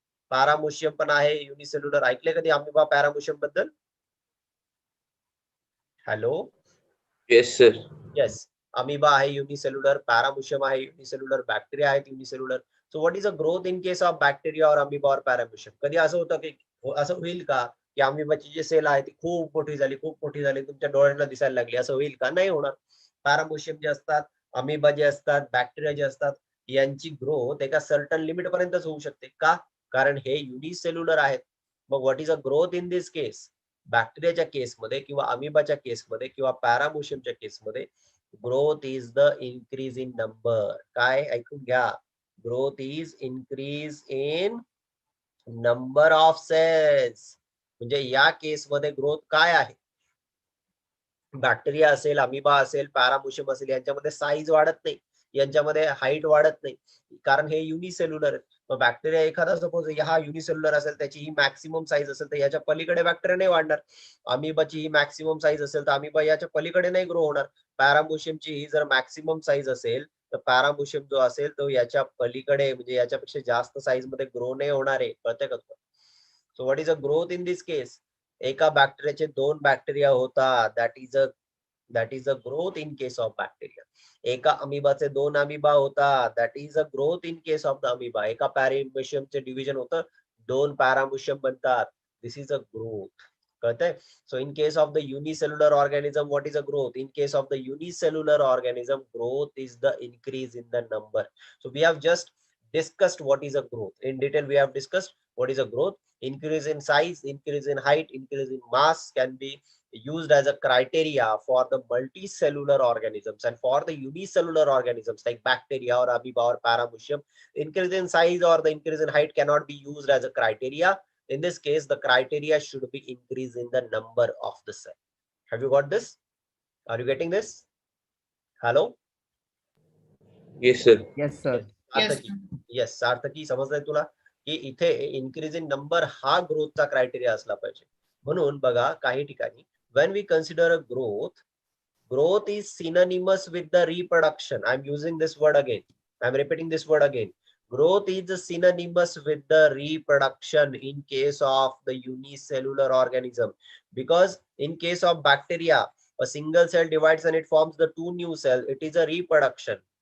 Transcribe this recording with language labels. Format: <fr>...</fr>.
<mr>पॅरामोशियम पण आहे युनिसेल्युलर. ऐकले कधी अमिबा पॅरामोशियम बद्दल? Hello?</mr> <en>Yes sir.</en> <mr>Yes, amoeba आहे युनिसेल्युलर, पॅरामोशियम आहे युनिसेल्युलर, बॅक्टेरिया आहेत unicellular.</mr> <en>So what is a growth in case of bacteria और amoeba और paramecium?</en> <mr>कधी असं होतं की असं होईल का की अमिबाची जी सेल आहे ती खूप मोठी झाली, खूप मोठी झाली, तुमच्या डोळ्यांना दिसायला लागली? असं होईल का? नाही होणार. पॅरामोशियम जे असतात, अमिबा जे असतात, बॅक्टेरिया जे असतात, यांची ग्रोथ एका सर्टन लिमिट पर्यंतच होऊ शकते. का? कारण हे युनिसेल्युलर आहेत. मग</mr> <en>What is a growth in this case?</en> <mr>बॅक्टेरियाच्या केसमध्ये किंवा अमिबाच्या केसमध्ये किंवा पॅरामोशियमच्या केसमध्ये</mr> <en>Growth is the increase in number.</en> <mr>काय? ऐकून घ्या.</mr> <en>Growth is increase in number of cells.</en> <mr>म्हणजे या केसमध्ये ग्रोथ काय आहे? बॅक्टेरिया असेल, अमिबा असेल, पॅरामोशियम असेल, यांच्यामध्ये साईज वाढत नाही, यांच्यामध्ये हाईट वाढत नाही, कारण हे युनिसेल्युलर. मग बॅक्टेरिया एखादा सपोज हा युनिसेल्युलर असेल, त्याची ही मॅक्सिमम साईज असेल तर याच्या पलीकडे बॅक्टेरिया नाही वाढणार. अमिबाची ही मॅक्सिमम साईज असेल तर अमिबा याच्या पलीकडे नाही ग्रो होणार. पॅरामोशियमची ही जर मॅक्सिमम साईज असेल तर पॅरामोशियम जो असेल तो याच्या पलीकडे म्हणजे याच्यापेक्षा जास्त साईज मध्ये ग्रो नाही होणार आहे. कळतंय का?</mr> <en>So what is a growth in this case?</en> <mr>एका बॅक्टेरियाचे 2 बॅक्टेरिया होतात,</mr> <en>That is a growth in case of bacteria.</en> <mr>एका अमिबाचे 2 अमिबा होतात,</mr> <en>That is a growth in case of the amoeba.</en> <mr>एका पॅरामोशियमचे डिव्हिजन होतं, 2 पॅरामोशियम बनतात,</mr> <en>This is a growth.</en> <mr>कळतंय?</mr> <en>So in case of the unicellular organism what is a growth? In case of the unicellular organism growth is the increase in the number. So we have just discussed what is a growth in detail. We have discussed what is a growth. Increase in size, increase in height, increase in mass can be used as a criteria for the multicellular organisms, and for the unicellular organisms like bacteria or amoeba or paramecium, increase in size or the increase in height cannot be used as a criteria. In this case, the criteria should be increase in the number of the cell. Have you got this? Are you getting this? Hello? Yes sir. Yes, sir.</en> <mr>Yes, सार्थकी समजलंय तुला की इथे increase in number हा ग्रोथचा criteria असला पाहिजे. म्हणून बघा काही ठिकाणी</mr> <en>when we consider a growth is synonymous with the reproduction. I'm using this word again. I'm repeating this word again. Growth is synonymous with the reproduction in case of the unicellular organism, because in case of bacteria a single cell divides and it forms the 2 new cells. It is a reproduction.</en>